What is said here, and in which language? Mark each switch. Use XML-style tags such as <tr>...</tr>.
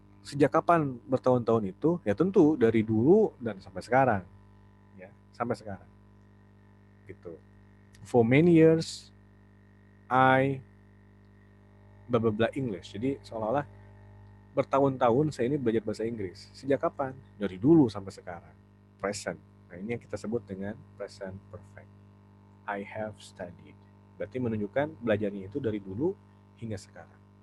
<id>Sejak kapan bertahun-tahun itu? Ya tentu dari dulu dan sampai sekarang. Ya, sampai sekarang. Gitu.</id> <en>For many years, I blah blah blah English.</en> <id>Jadi seolah-olah bertahun-tahun saya ini belajar bahasa Inggris. Sejak kapan? Dari dulu sampai sekarang. Present. Nah, ini yang kita sebut dengan present perfect.</id> <en>I have studied.</en> <id>Berarti menunjukkan belajarnya itu dari dulu hingga sekarang.</id>